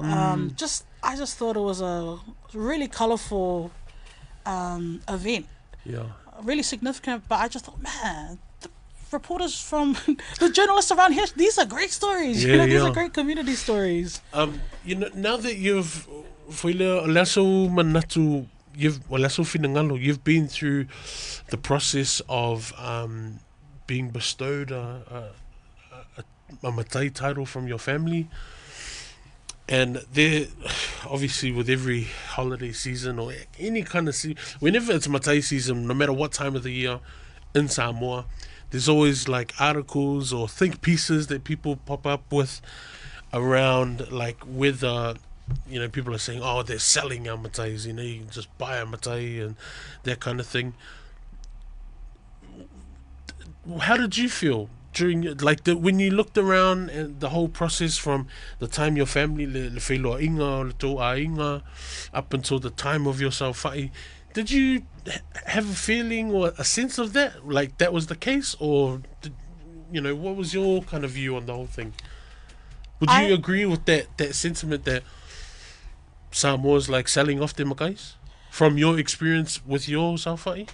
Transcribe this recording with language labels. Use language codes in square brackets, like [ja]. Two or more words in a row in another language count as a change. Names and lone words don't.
[en] I just thought it was a really colorful event, Yeah, really significant. But I just thought, man, the reporters from the journalists around here, these are great stories. Yeah, These yeah. are great community stories. you know, now that you've [sm] lasso manatu, lasso finangalo, [en] you've been through the process of being bestowed a matai title from your family, and there, obviously, with every holiday season or any kind of whenever it's matai season, no matter what time of the year in Samoa, there's always like articles or think pieces that people pop up with around like whether people are saying, oh, they're selling our matais, you can just buy a matai and that kind of thing. How did you feel during when you looked around and the whole process from the time your family [sm] le whaelua inga le tō a inga [en] up until the time of your salfa'i? Did you have a feeling or a sense of that, like that was the case, or what was your kind of view on the whole thing? Would you agree with that sentiment that Samoa's like selling off their makais from your experience with your salfa'i?